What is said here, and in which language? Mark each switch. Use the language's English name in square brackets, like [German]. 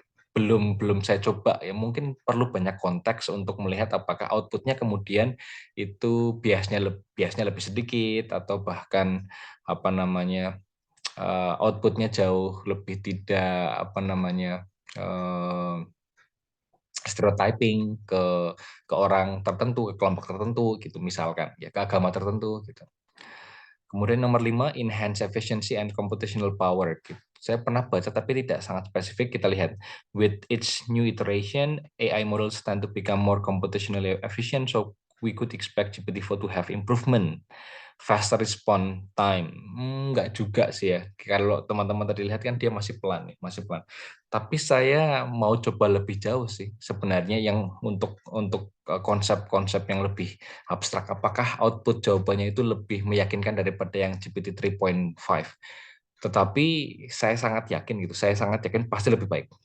[Indonesian] Belum saya coba ya, mungkin perlu banyak konteks untuk melihat apakah outputnya kemudian itu biasnya lebih sedikit atau bahkan apa namanya outputnya jauh lebih tidak apa namanya stereotyping ke orang tertentu, ke kelompok tertentu gitu misalkan, ya ke agama tertentu gitu. Kemudian nomor 5, [English] enhance efficiency and computational power. [Indonesian] Saya pernah baca tapi tidak sangat spesifik. Kita lihat, [English] with each new iteration, AI models tend to become more computationally efficient, so we could expect GPT-4 to have improvement, faster response time. [Indonesian] Enggak juga sih ya. Kalau teman-teman tadi lihat kan dia masih pelan, masih pelan. Tapi saya mau coba lebih jauh sih sebenarnya yang untuk konsep-konsep yang lebih abstrak. Apakah output jawabannya itu lebih meyakinkan daripada yang GPT 3.5? Tetapi saya sangat yakin gitu. Saya sangat yakin pasti lebih baik.